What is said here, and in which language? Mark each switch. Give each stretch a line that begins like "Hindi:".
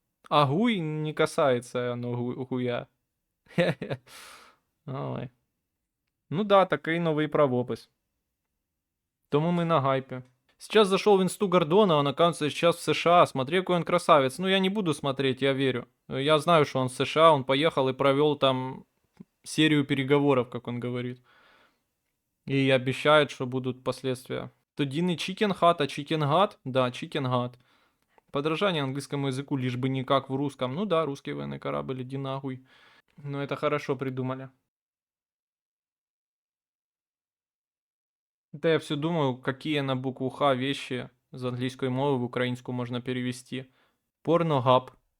Russian: А гуй не касается оно гуя. Ой.
Ukrainian: Ну да, такий новий правопис. Тому ми на гайпе.
Russian: Сейчас зашел в инсту Гордона, он, оказывается, сейчас в США. Смотри, какой он красавец. Ну, я не буду смотреть, я верю. Я знаю, что он в США, он поехал и провел там серию переговоров, как он говорит. И обещает, что будут последствия.
Ukrainian: Тоді не Chicken Hut, а Chicken Hut? Да, Chicken Hut.
Russian: Подражание английскому языку, лишь бы не как в русском. Ну да, русский военный корабль, иди нахуй. Но это хорошо придумали. Это я все думаю, какие на букву Х вещи
Ukrainian: з англійської мови в українську можна перевести.
Russian: Порногаб.